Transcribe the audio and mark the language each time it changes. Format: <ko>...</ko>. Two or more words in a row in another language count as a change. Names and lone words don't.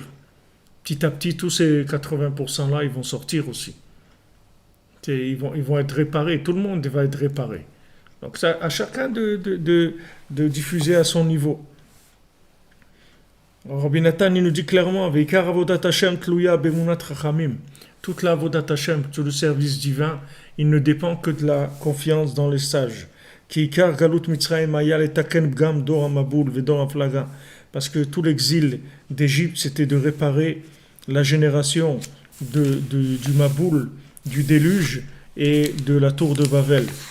<fr>Petit à petit, tous ces 80%-là, ils vont sortir aussi. Ils vont être réparés, tout le monde va être réparé. Donc ça, à chacun de diffuser à son niveau. Rabbi Nathan, il nous dit clairement,</fr> <he>ועיקר עבודת השם תלויה באמונת חכמים.</he> <fr>Toute la</fr> <he>עבודת השם,</he> <fr>tout le service divin, il ne dépend que de la confiance dans les sages. Parce que tout l'exil d'Égypte, c'était de réparer la génération du Maboul, du déluge et de la tour de Babel.</fr>